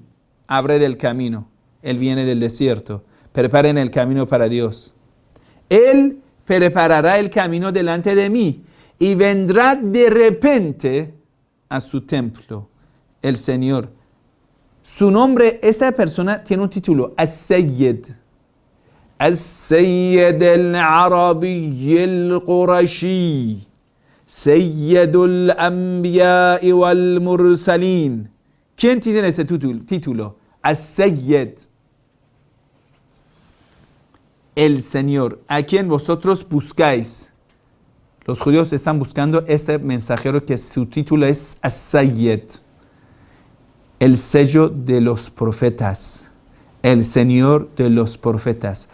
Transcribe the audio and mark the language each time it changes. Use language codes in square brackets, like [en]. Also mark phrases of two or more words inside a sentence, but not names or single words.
[es] Abre del camino. Él viene del desierto. Preparen el camino para Dios. Él preparará el camino delante de mí y vendrá de repente a su templo, el Señor. Su nombre, esta persona tiene un título, As-Sayyid. [ar] السيد العربي القرشي. سيد الأنبياء والمرسلين. [es] ¿Quién tiene ese título? As-Sayyid. El Señor, a quien vosotros buscáis. Los judíos están buscando este mensajero que su título es As-Sayyid. el sello de los profetas, el Señor de los profetas.